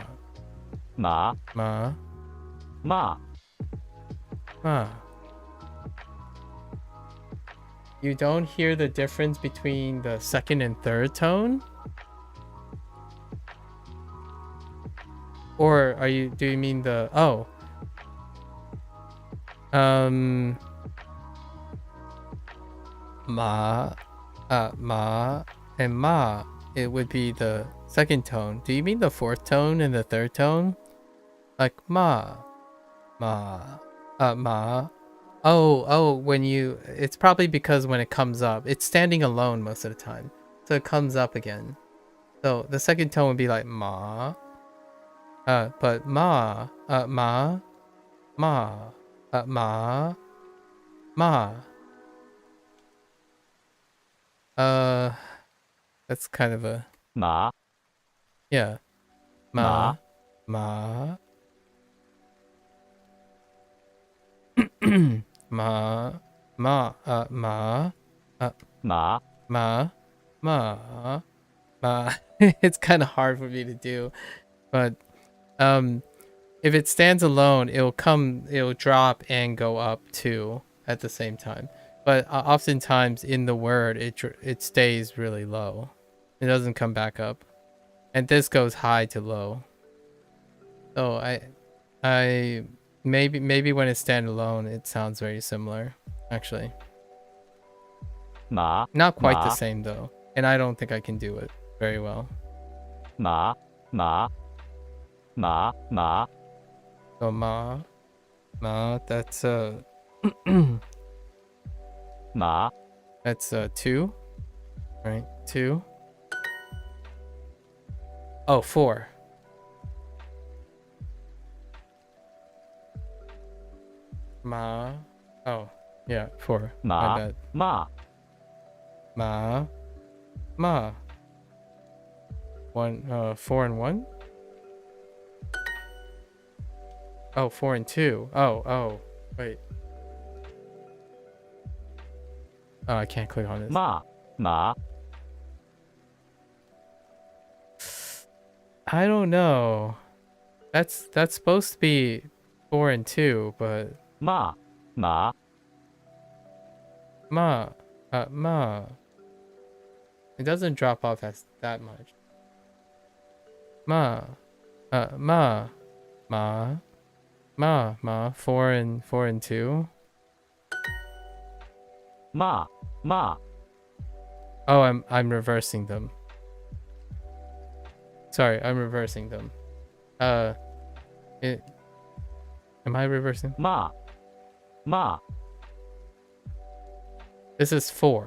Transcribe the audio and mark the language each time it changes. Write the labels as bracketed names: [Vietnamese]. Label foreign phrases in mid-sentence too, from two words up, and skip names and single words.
[Chinese] Ma. Ma. Ma. Ma. [English] You don't hear the difference between the second and third tone? Or do you mean the, oh. [Chinese] Ma. [English] Ma and ma, it would be the second tone. Do you mean the fourth tone and the third tone? [Chinese] Like ma. Ma. Ma. [English] Oh, when you, it's probably because when it comes up, it's standing alone most of the time. So it comes up again. So the second tone would be like ma. [Chinese] But ma, ma, ma, ma, ma. [English] That's kind of a [Chinese] ma. Yeah. Ma. Ma. Ma. Ma. Ma. Ma. Ma. Ma. Ma. [English] It's kind of hard for me to do, but if it stands alone, it'll drop and go up too at the same time. But oftentimes in the word, it stays really low. It doesn't come back up, and this goes high to low. So I maybe when it's standalone, it sounds very similar, actually. [Chinese] Ma. [English] Not quite the [Chinese] ma. [English] same though, and I don't think I can do it very well. [Chinese] Ma. Ma. Ma. Ma. [English] So ma. That's [Chinese] ma. [English] That's 2, right? 2. Oh, 4. Ma. Oh, yeah, 4. [Chinese] Ma. [English] My bad. [Chinese] Ma. Ma. Ma. [English] 4 and 1. Oh, 4 and 2. Oh, wait. Oh, I can't click on this. [Chinese] Ma. Ma. [English] I don't know. That's supposed to be 4 and 2, but [Chinese] Ma. Ma. ma. Ma. [English] It doesn't drop off as that much. [Chinese] Ma. Ma. Ma. Ma. 4 and 2. Ma. Ma. [English] Oh, I'm reversing them. Sorry, I'm reversing them. Am I reversing? [Chinese] Ma. Ma. [English] This is 4.